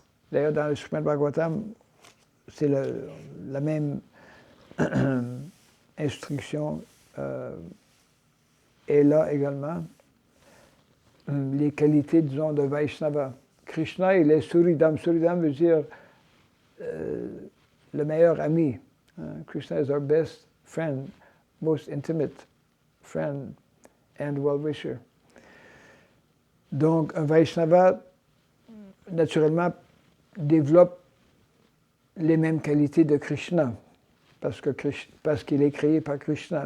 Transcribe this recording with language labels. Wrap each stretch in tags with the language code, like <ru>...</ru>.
<fr>D'ailleurs, dans le Srimad Bhagavatam, c'est la même instruction est là également. Les qualités, disons, de Vaishnava. Krishna, il est Suridam. Suridam veut dire le meilleur ami.</fr> <en>Krishna is our best friend, most intimate friend and well-wisher.</en> <fr>Donc, un Vaishnava, naturellement, développe les mêmes qualités de Krishna, parce qu'il est créé par Krishna.</fr>